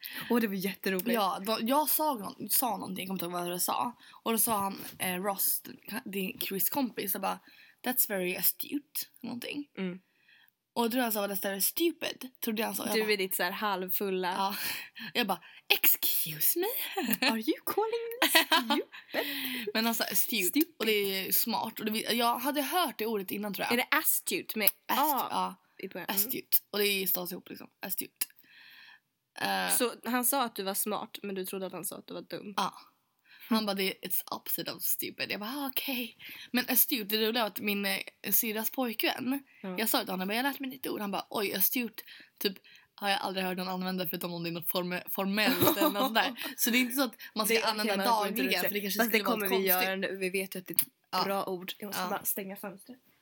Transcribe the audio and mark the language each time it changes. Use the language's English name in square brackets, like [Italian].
[Swedish] Och det var jätteroligt. Ja, då, jag sa någonting, jag kommer inte ihåg vad jag sa. Och då sa han, Ross, din Chris kompis, bara, [English] that's very astute, [Swedish] någonting. Mm. Och då tror han sa, [English] that's very stupid, [Swedish] trodde han sa. Du är ditt så här halvfulla. Ja. Jag bara, [English] excuse me? Are you calling me stupid? [Swedish] Men han sa, astute, stupid. Och det är smart. Och det, jag hade hört det ordet innan, tror jag. Är det astute med astute? Ja. Astute. Och det stas ihop liksom. Astute. Så han sa att du var smart, men du trodde att han sa att du var dum. Ja. Han bara, [English] it's opposite of stupid. [Swedish] Jag bara, okej. Okay. Men astute, det roliga var att min syras pojkvän, jag sa att han bara, jag har lärt mig ditt ord. Han bara, oj, astute. Typ, har jag aldrig hört någon använda förutom om det är något formellt eller något sådär. Så det är inte så att man ska det, använda okay, dagligen, för det kanske skulle vara konstigt. Det kommer vi göra nu. Vi vet ju att det är ett bra ord. Jag måste bara stänga fönstret.